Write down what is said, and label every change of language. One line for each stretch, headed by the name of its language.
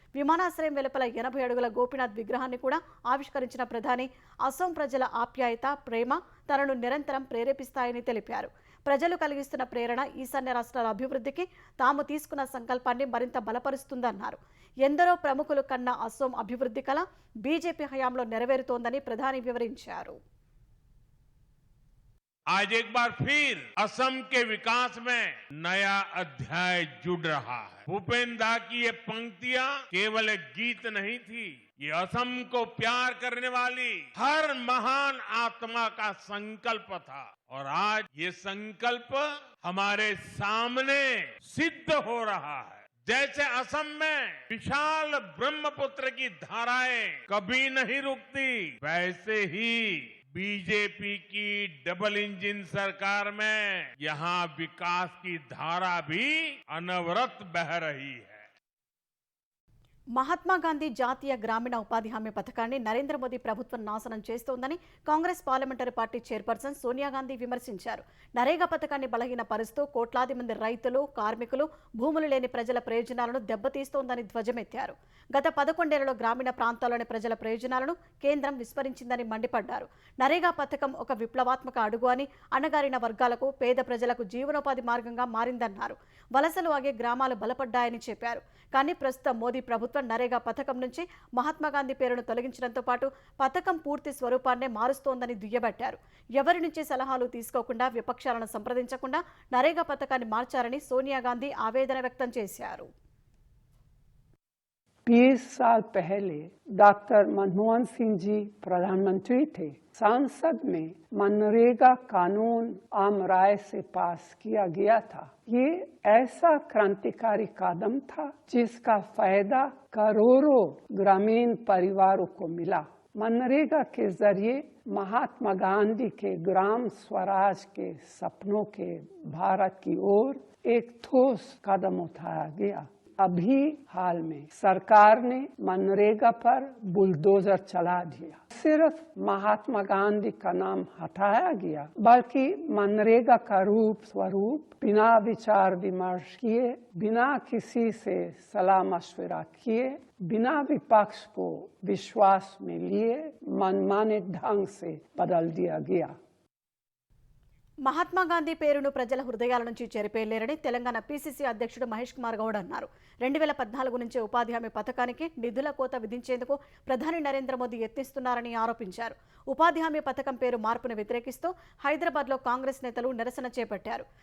Telugu: విమానాశ్రయం వెలుపల 80 అడుగుల గోపీనాథ్ విగ్రహాన్ని కూడా ఆవిష్కరించిన ప్రధాని అసోం ప్రజల ఆప్యాయత, ప్రేమ తనను నిరంతరం ప్రేరేపిస్తాయని తెలిపారు. ప్రజలు కలిగిస్తున్న ప్రేరణ ఈశాన్య రాష్ట్రాల అభివృద్ధికి తాము తీసుకున్న సంకల్పాన్ని మరింత బలపరుస్తుందన్నారు. ఎందరో ప్రముఖులు కన్న అసోం అభివృద్ధి కల బీజేపీ హయాంలో నెరవేరుతోందని ప్రధాని వివరించారు.
Hindi: आज एक बार फिर असम के विकास में नया अध्याय जुड़ रहा है। भूपेंद्र की ये पंक्तियां केवल एक गीत नहीं थी, ये असम को प्यार करने वाली हर महान आत्मा का संकल्प था और आज ये संकल्प हमारे सामने सिद्ध हो रहा है। जैसे असम में विशाल ब्रह्मपुत्र की धाराएं कभी नहीं रुकती, वैसे ही बीजेपी की डबल इंजन सरकार में यहाँ विकास की धारा भी अनवरत बह रही है.
Telugu: మహాత్మా గాంధీ జాతీయ గ్రామీణ ఉపాధి హామీ పథకాన్ని నరేంద్ర మోదీ ప్రభుత్వం నాశనం చేస్తోందని Congress parliamentary party chairperson Sonia Gandhi విమర్శించారు. నరేగా పథకాన్ని బలహీనపరుస్తూ కోట్లాది మంది రైతులు, కార్మికులు, భూములు లేని ప్రజల ప్రయోజనాలను దెబ్బతీస్తోందని ధ్వజమెత్తారు. గత 11 ఏళ్లలో గ్రామీణ ప్రాంతాల్లోని ప్రజల ప్రయోజనాలను కేంద్రం విస్మరించిందని మండిపడ్డారు. నరేగా పథకం ఒక విప్లవాత్మక అడుగు అని, అణగారిన వర్గాలకు, పేద ప్రజలకు జీవనోపాధి మార్గంగా మారిందన్నారు. వలసలు ఆగే గ్రామాలు బలపడ్డాయని చెప్పారు. కానీ ప్రస్తుతం మోదీ ప్రభుత్వం నరేగా పథకం నుంచి మహాత్మా గాంధీ పేరును తొలగించడంతో పాటు పథకం పూర్తి స్వరూపాన్నే మారుస్తోందని దుయ్యబట్టారు. ఎవరి నుంచి సలహాలు తీసుకోకుండా, విపక్షాలను సంప్రదించకుండా నరేగా పథకాన్ని మార్చారని సోనియా గాంధీ ఆవేదన వ్యక్తం చేశారు.
Hindi: 20 साल पहले डॉक्टर मनमोहन सिंह जी प्रधानमंत्री थे। संसद में मनरेगा कानून आम राय से पास किया गया था। ये ऐसा क्रांतिकारी कदम था जिसका फायदा करोड़ों ग्रामीण परिवारों को मिला। मनरेगा के जरिए महात्मा गांधी के ग्राम स्वराज के सपनों के भारत की ओर एक ठोस कदम उठाया गया। अभी हाल में सरकार ने मनरेगा पर बुलडोजर चला दिया। सिर्फ महात्मा गांधी का नाम हटाया गया, बल्कि मनरेगा का रूप स्वरूप बिना विचार विमर्श किए, बिना किसी से सलाह मशवरा किए, बिना विपक्ष को विश्वास में लिए मनमाने ढंग से बदल दिया गया.
Telugu: మహాత్మా గాంధీ పేరును ప్రజల హృదయాల నుంచి చెరిపేయలేరని తెలంగాణ పీసీసీ అధ్యక్షుడు మహేష్ కుమార్ గౌడ్ అన్నారు. 2014 నుంచే ఉపాధి హామీ పథకానికి నిధుల కోత విధించేందుకు ప్రధాని నరేంద్ర మోదీ యత్నిస్తున్నారని ఆరోపించారు. ఉపాధి హామీ పథకం పేరు మార్పును వ్యతిరేకిస్తూ హైదరాబాద్లో కాంగ్రెస్ నేతలు నిరసన చేపట్టారు.